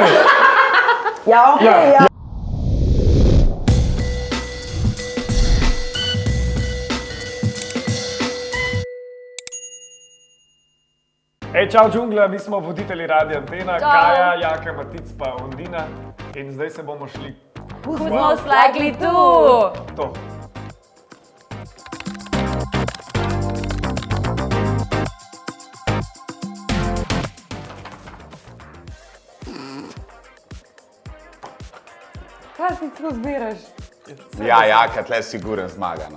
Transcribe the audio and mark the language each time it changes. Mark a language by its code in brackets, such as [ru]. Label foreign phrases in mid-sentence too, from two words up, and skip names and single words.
[sl] Ja, okej, ja. Ej, čau džungla, mi smo voditelji Radia Antena, Kaja, Jaka, Matic pa Ondina in zdaj se bomo šli [en] Who's most likely to? to. [sl] Kaj si tako zbiraš? Ja, Jaka, tle siguren zmaga, no.